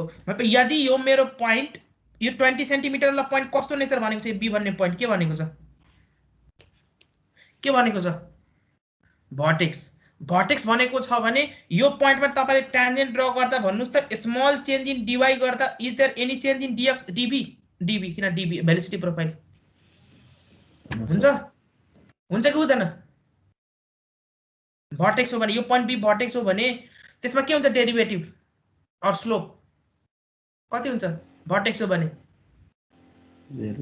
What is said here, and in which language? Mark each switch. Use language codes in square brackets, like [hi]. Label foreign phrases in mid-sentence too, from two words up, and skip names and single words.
[ne] भनेपछि यदि यो मेरो पोइन्ट यो 20 सेन्टिमिटर वाला पोइन्ट कस्तो नेचर भनेको छ? b भन्ने पोइन्ट के भनेको छ? भर्टेक्स भनेको छ भने यो पोइन्टमा तपाईले [en] tangent draw [ne] गर्दा भन्नुस् त [en] small change in dy [ne] गर्दा [en] is there any change in dx dv [ne] किन dv [en] velocity profile [ne] हुन्छ कि हुँदैन? भर्टेक्स हो भने यो पोइन्ट b भर्टेक्स हो भने त्यसमा के हुन्छ? [en] derivative or slope [ne] कति हुन्छ? भर्टेक्स हो भने 0